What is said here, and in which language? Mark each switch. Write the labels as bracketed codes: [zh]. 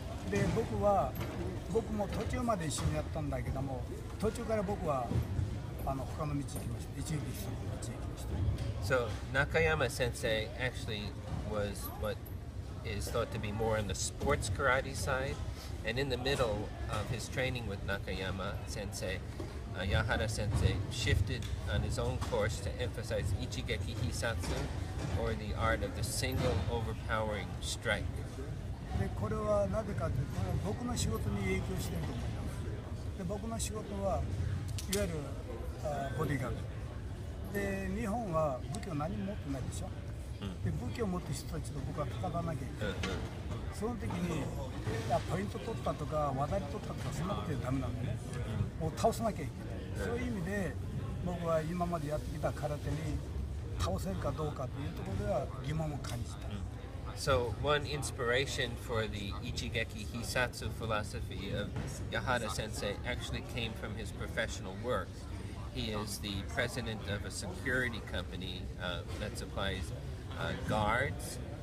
[ja] で僕も途中まで一緒にやったんだけども、途中から僕は他の道行きました。一撃する道行きました。 [en] So Nakayama Sensei actually was what is thought to be more on the sports karate side, and in the middle of his training with Nakayama Sensei, Yahara Sensei shifted on his own course to emphasize Ichigeki Hisatsu, or the art of the single overpowering strike. [ja] でこれはなぜかというと、僕の仕事に影響していると思います。で僕の仕事はいわゆるボディーガードで、日本は武器を何も持ってないでしょ。で武器を持ってる人たちと僕は戦わなきゃいけない。その時にポイント取ったとか技に取ったとかそんなことじゃダメなんでね、もう倒さなきゃいけない。そういう意味で僕は今までやってきた空手に倒せるかどうかというところでは疑問を感じた。 [en] So one inspiration for the Ichigeki Hisatsu philosophy of Yahara Sensei actually came from his professional work. He is the president of a security company that supplies guards.